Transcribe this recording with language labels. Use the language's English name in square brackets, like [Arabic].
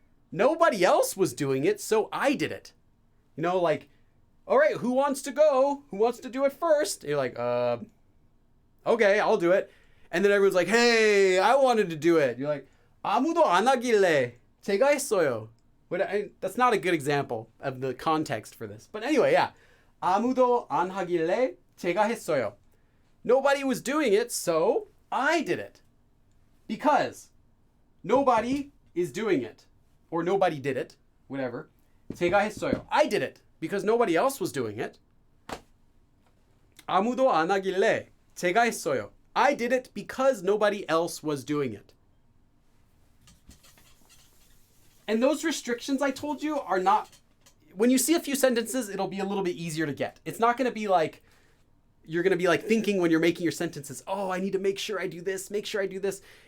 [English] Nobody else was doing it, so I did it. You know, like, all right, who wants to go? Who wants to do it first? And you're like, okay, I'll do it. And then everyone's like, hey, I wanted to do it. You're like, [Korean] 아무도 안 하길래 제가 했어요. [English] That's not a good example of the context for this. But anyway, yeah. [Korean] 아무도 안 하길래 제가 했어요. [English] Nobody was doing it, so I did it. Because nobody is doing it. Or nobody did it. Whatever. [Korean] 제가 했어요. [English] I did it. Because nobody else was doing it. [Korean] 아무도 안 하길래 제가 했어요. [English] I did it because nobody else was doing it. And those restrictions I told you are not... When you see a few sentences, it'll be a little bit easier to get. It's not going to be like... You're going to be like thinking when you're making your sentences, oh, I need to make sure I do this, make sure I do this.